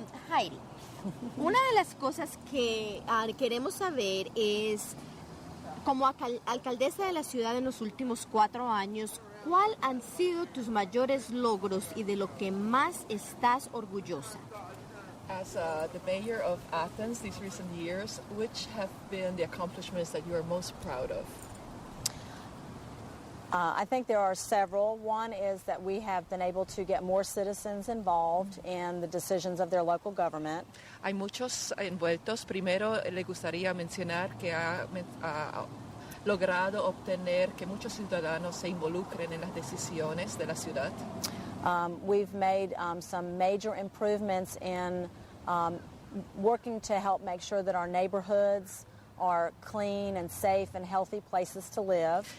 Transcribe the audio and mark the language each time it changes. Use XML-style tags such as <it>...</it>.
<es>Heidi, una de las cosas que queremos saber es, como alcaldesa de la ciudad en los últimos 4 años, ¿cuál han sido tus mayores logros y de lo que más estás orgullosa?</es> <en>As the mayor of Athens these recent years, which have been the accomplishments that you are most proud of? I think there are several. One is that we have been able to get more citizens involved in the decisions of their local government.</en> <es>Hay muchos envueltos. Primero, le gustaría mencionar que ha logrado obtener que muchos ciudadanos se involucren en las decisiones de la ciudad.</es> <en>We've made some major improvements in working to help make sure that our neighborhoods are clean and safe and healthy places to live.</en>